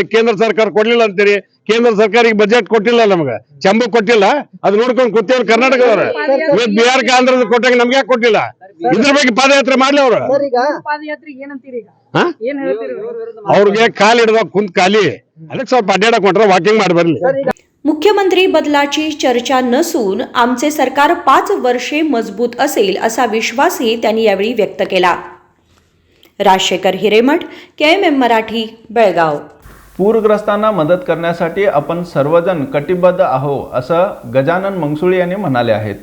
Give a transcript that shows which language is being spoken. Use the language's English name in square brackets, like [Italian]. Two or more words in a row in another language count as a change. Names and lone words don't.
[Kannada] ಕೇಂದ್ರ ಸರ್ಕಾರ ಕೊಡ್ಲಿಲ್ಲ ಅಂತೀರಿ, ಕೇಂದ್ರ ಸರ್ಕಾರ ಈಗ ಬಜೆಟ್ ಕೊಟ್ಟಿಲ್ಲ, ನಮ್ಗೆ ಚಂಬು ಕೊಟ್ಟಿಲ್ಲ. ಅದ್ ನೋಡ್ಕೊಂಡು ಕೂತೇವ್ರು ಕರ್ನಾಟಕದವ್ರ. ಇವತ್ತು ಬಿಹಾರ ಆಂಧ್ರದ ಕೊಟ್ಟಾಗ ನಮ್ಗೆ ಯಾಕೆ ಕೊಟ್ಟಿಲ್ಲ? ಇದ್ರ ಬಗ್ಗೆ ಪಾದಯಾತ್ರೆ ಮಾಡ್ಲಿ ಅವ್ರು. ಅವ್ರಿಗೆ ಕಾಲ್ ಹಿಡ್ದಾಗ ಕುಂತ್ ಖಾಲಿ, ಅದಕ್ಕೆ ಸ್ವಲ್ಪ ಅಡ್ಡಾಡಕ್ ಹೊಂಟ್ರೆ ವಾಕಿಂಗ್ ಮಾಡಿ ಬರ್ಲಿ. [Marathi] मुख्यमंत्री बदलाची चर्चा नसून आमचे सरकार 5 वर्षे मजबूत असेल असा विश्वासही त्यांनी यावेळी व्यक्त केला. राजशेखर हिरेमठ, KMM मराठी, बेळगाव. पूरग्रस्तांना मदत करण्यासाठी आपण सर्वजण कटिबद्ध आहो असं गजानन मंगसुळे यांनी म्हणाले आहेत.